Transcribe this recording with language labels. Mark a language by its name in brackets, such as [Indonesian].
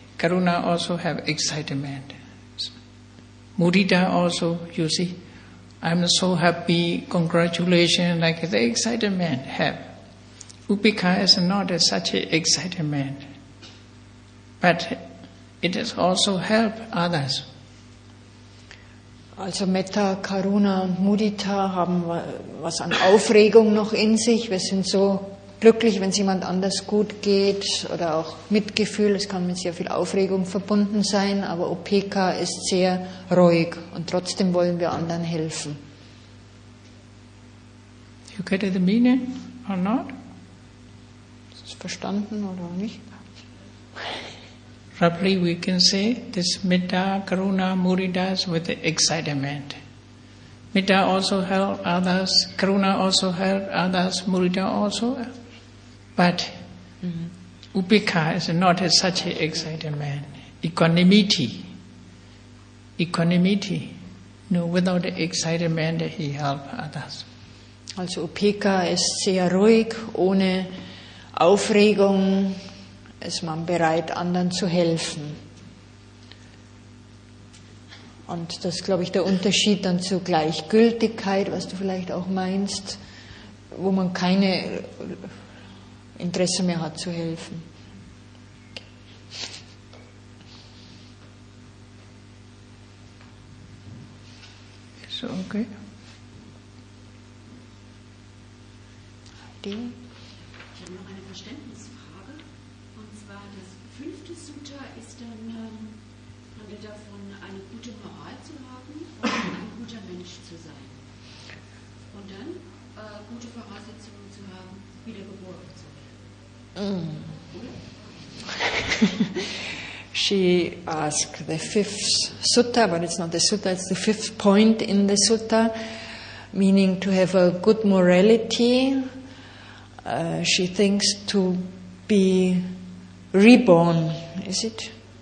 [English] Karuna also have excitement. Mudita also, you see, I'm so happy, congratulations, like the excitement have. Upekkha is not such an excitement, but it has also help others. [German] Also Metta, Karuna und Mudita haben was an Aufregung noch in sich. Wir sind so glücklich, wenn es jemand anders gut geht, oder auch Mitgefühl, es kann mit sehr viel Aufregung verbunden sein, aber Upekkha ist sehr ruhig und trotzdem wollen wir anderen helfen. [English] You get the meaning or not? [German] Ist es verstanden oder nicht? [English] Roughly we can say this metta, karuna, mudita with the excitement. Metta also help others, karuna also help others, mudita also. But Upekkha is not such an excitement. Equanimity equanimity. Without excitement, he helps others. [German] Also Upekkha ist sehr ruhig, ohne Aufregung ist man bereit, anderen zu helfen. Und das ist, glaube ich, der Unterschied dann zur Gleichgültigkeit, was du vielleicht auch meinst, wo man keine Interesse mehr hat zu helfen. So, okay. Ich habe noch eine Verständnisfrage. Und zwar das 5. Sutta ist dann, handelt davon, eine gute Moral zu haben und ein guter Mensch zu sein. Und dann gute Voraussetzungen zu haben, wiedergeboren zu werden. [English] She asked the 5th sutta, but it's not the sutta, it's the 5th point in the sutta, meaning to have a good morality. She thinks to be reborn, is it?